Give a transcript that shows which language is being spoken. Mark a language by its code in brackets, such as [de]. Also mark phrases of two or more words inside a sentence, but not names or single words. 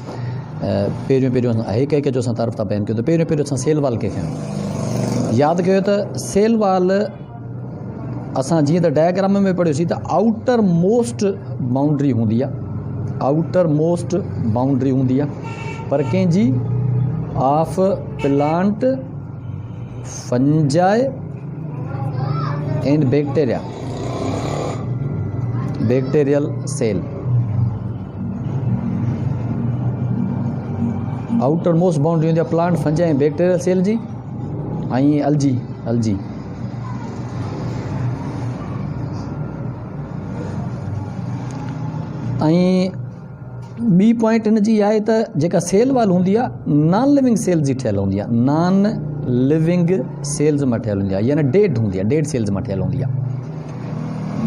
[sd] पहिरियों असां हिकु जो असां तारीफ़ था पइनि कयूं त पहिरियों असां [en] cell wall [sd] खे खयूं। यादि कयो त [en] cell wall [sd] असां जीअं त डायग्राम में पढ़ियोसीं त [en] outer most boundary [sd] हूंदी आहे, [en] outer most boundary [sd] हूंदी आहे पर कंहिंजी [en] of plant fungi and bacteria, bacterial cell. outer most boundary [sd] हूंदी आहे [en] plant fungi and bacterial cell [sd] जी ऐं अलजी। ऐं ॿी पॉइंट हिन जी आहे त जेका [en] cell wall [sd] हूंदी आहे [en] non living cells [sd] जी ठहियलु हूंदी आहे, [en] non living cells [sd] मां ठहियलु हूंदी आहे, यानी डेड हूंदी आहे, [en] dead cells [sd] मां ठहियलु हूंदी आहे।